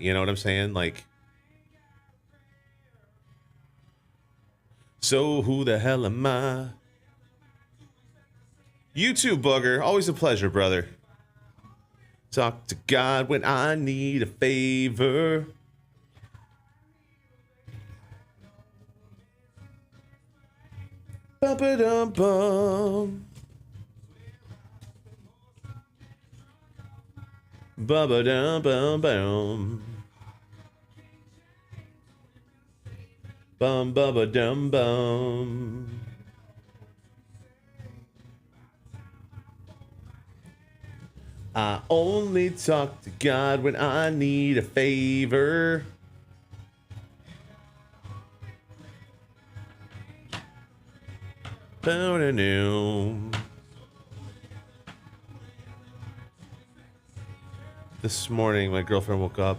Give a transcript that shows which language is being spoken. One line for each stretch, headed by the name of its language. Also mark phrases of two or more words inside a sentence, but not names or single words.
English: You know what I'm saying? Like, so who the hell am I? You too, Booger. Always a pleasure, brother. Talk to God when I need a favor. Ba-ba-dum-bum. Ba-ba-dum-bum-bum. Bum-ba-ba-dum-bum. I only talk to God when I need a favor. This morning, my girlfriend woke up.